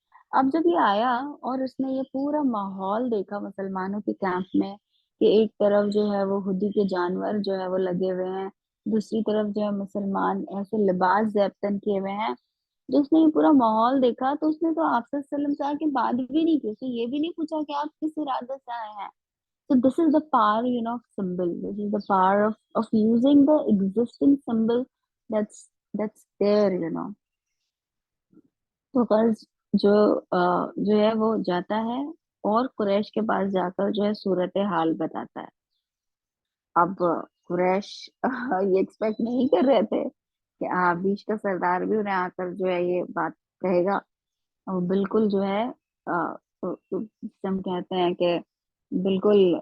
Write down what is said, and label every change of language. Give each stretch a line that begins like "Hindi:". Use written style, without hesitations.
Urdu: اب جب یہ آیا اور اس نے یہ پورا ماحول دیکھا مسلمانوں کے کیمپ میں، کہ ایک طرف جو ہے وہ خودی کے جانور جو ہے وہ لگے ہوئے ہیں، دوسری طرف جو ہے مسلمان ایسے لباس زیبتن کیے ہوئے ہیں، جو اس نے یہ پورا ماحول دیکھا تو اس نے تو آپ صلی اللہ علیہ وسلم سے آ کے بات بھی نہیں کی، اس نے یہ بھی نہیں پوچھا کہ آپ کس ارادے سے آئے ہیں۔
English: So this is the power, of symbol. This is the power of using the existing symbol that's there.
Urdu: تو غرض جو جو ہے وہ جاتا ہے اور قریش کے پاس جا کر جو ہے صورت حال بتاتا ہے۔ اب قریش یہ ایکسپیکٹ نہیں کر رہے تھے کہ بیچ کا سردار بھی انہیں آ کر جو ہے یہ بات کہے گا۔ وہ بالکل جو ہے ہم کہتے ہیں کہ بالکل